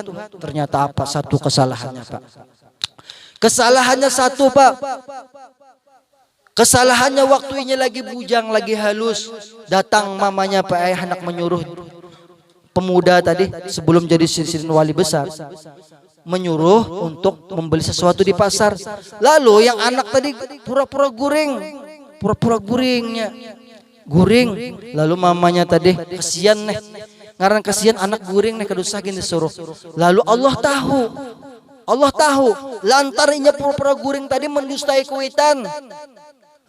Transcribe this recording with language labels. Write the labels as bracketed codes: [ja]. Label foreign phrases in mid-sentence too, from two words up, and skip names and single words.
[id] Ternyata apa? Satu kesalahannya Pak. Kesalahannya satu Pak. [bjn] Kesalahannya waktunya lagi bujang, lagi halus. Datang mamanya Pak anak menyuruh pemuda tadi sebelum jadi sidin wali besar, menyuruh untuk membeli sesuatu di pasar. Lalu yang anak tadi pura-pura guringnya guring. Lalu mamanya tadi kasihan nih, ngaran kasihan anak guring nih kedusah gini disuruh. Lalu Allah tahu lantarannya pura-pura guring tadi mendustai kuitan.